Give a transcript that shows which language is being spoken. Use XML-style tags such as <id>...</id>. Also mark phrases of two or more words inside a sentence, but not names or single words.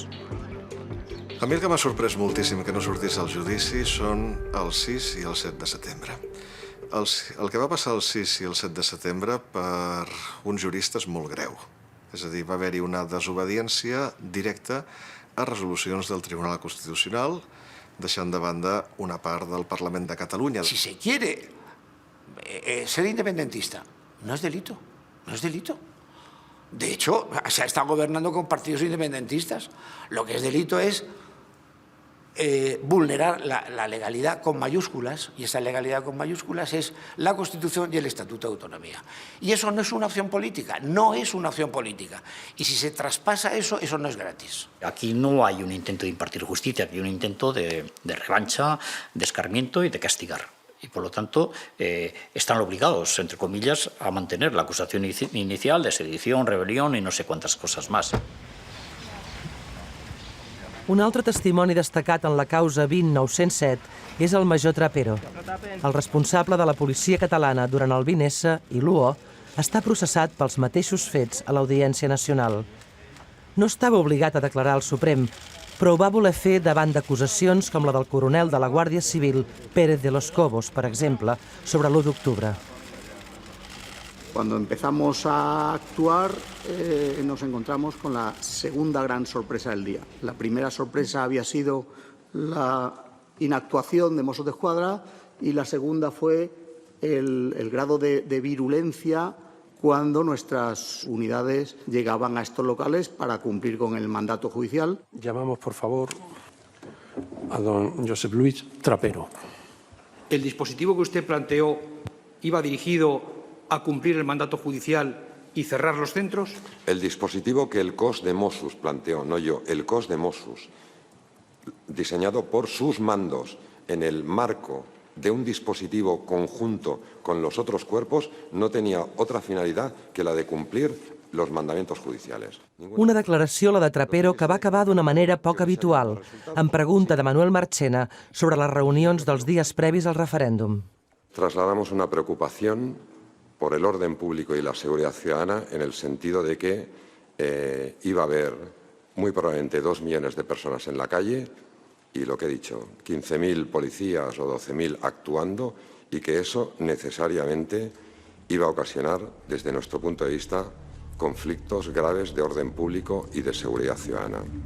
<ca>A mi el que m'ha sorprès moltíssim que no sortís al judici són el 6 i el 7 de setembre. El que va passar el 6 i el 7 de setembre per uns juristes molt greu. És a dir, va haver-hi una desobediència directa a resolucions del Tribunal Constitucional, deixant de banda una part del Parlament de Catalunya.</ca> <es>Si se quiere ser independentista, no es delito, no es delito. De hecho, se ha estado gobernando con partidos independentistas. Lo que es delito es vulnerar la legalidad con mayúsculas, y esa legalidad con mayúsculas es la Constitución y el Estatuto de Autonomía. Y eso no es una opción política, no es una opción política. Y si se traspasa eso, eso no es gratis. Aquí no hay un intento de impartir justicia, aquí hay un intento de revancha, de escarmiento y de castigar. Y por lo tanto están obligados, entre comillas, a mantener la acusación inicial de sedición, rebelión y no sé cuántas cosas más.</es> <ca>Un altre testimoni destacat en la causa 20.907 és el major Trapero. El responsable de la policia catalana durant el 20S i l'UO està processat pels mateixos fets a l'Audiència Nacional. No estava obligat a declarar al Suprem, però ho va voler fer davant d'acusacions com la del coronel de la Guàrdia Civil, Pérez de los Cobos, per exemple, sobre l'1 d'octubre.</ca> <es>Cuando empezamos a actuar nos encontramos con la segunda gran sorpresa del día. La primera sorpresa había sido la inactuación de Mossos d'Esquadra y la segunda fue el grado de virulencia cuando nuestras unidades llegaban a estos locales para cumplir con el mandato judicial. Llamamos, por favor, a don Josep Luis Trapero. ¿El dispositivo que usted planteó iba dirigido a cumplir el mandato judicial y cerrar los centros? El dispositivo que el COS de Mossos planteó, no yo, el COS de Mossos, diseñado por sus mandos en el marco de un dispositivo conjunto con los otros cuerpos, no tenía otra finalidad que la de cumplir los mandamientos judiciales.</es> <ca>Una declaració, la de Trapero, que va acabar d'una manera poc habitual, en pregunta de Manuel Marchena sobre les reunions dels dies previs al referèndum.</ca> <es>Trasladamos una preocupación por el orden público y la seguridad ciudadana en el sentido de que iba a haber muy probablemente 2 millones de personas en la calle y lo que he dicho, 15.000 policías o 12.000 actuando y que eso necesariamente iba a ocasionar, desde nuestro punto de vista, conflictos graves de orden público y de seguridad ciudadana.</es>